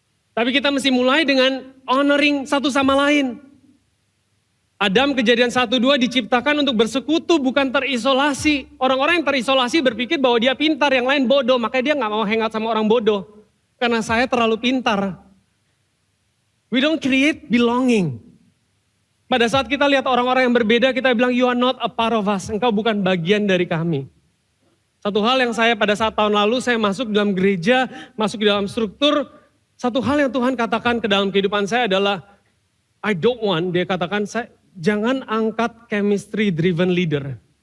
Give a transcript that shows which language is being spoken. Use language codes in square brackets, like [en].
[id] Tapi kita mesti mulai dengan honoring satu sama lain. Adam Kejadian 1-2 diciptakan untuk bersekutu, bukan terisolasi. Orang-orang yang terisolasi berpikir bahwa dia pintar, yang lain bodoh. Makanya dia gak mau hangout sama orang bodoh. Karena saya terlalu pintar. [en] We don't create belonging. [id] Pada saat kita lihat orang-orang yang berbeda, kita bilang, [en] you are not a part of us. [id] Engkau bukan bagian dari kami. Satu hal yang saya pada saat tahun lalu, saya masuk dalam gereja, masuk di dalam struktur. Satu hal yang Tuhan katakan ke dalam kehidupan saya adalah, [en] I don't want, [id] dia katakan, jangan angkat [en] chemistry driven leader.